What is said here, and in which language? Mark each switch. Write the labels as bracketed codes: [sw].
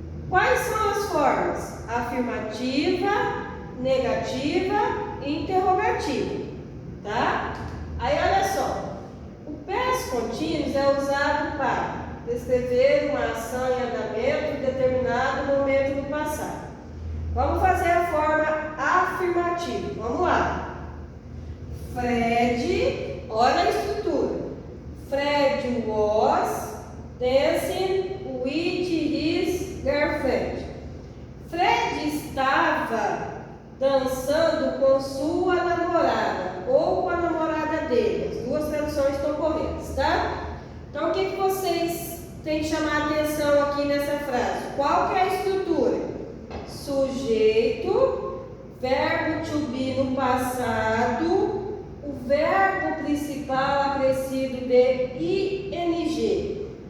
[pt] Quais são as formas? Afirmativa, negativa e interrogativa, tá? Aí olha só, o past contínuos é usado para descrever uma ação em andamento em determinado momento do passado. Vamos fazer a forma afirmativa. Vamos lá. Fred, olha a estrutura. [en] Fred was dancing with his girlfriend. Fred [pt] estava dançando com sua namorada ou com a namorada dele. As duas traduções estão corretas, tá? Então, o que vocês têm que chamar a atenção aqui nessa frase? Qual que é a estrutura? Sujeito, verbo to be no passado, o verbo principal acrescido de ing.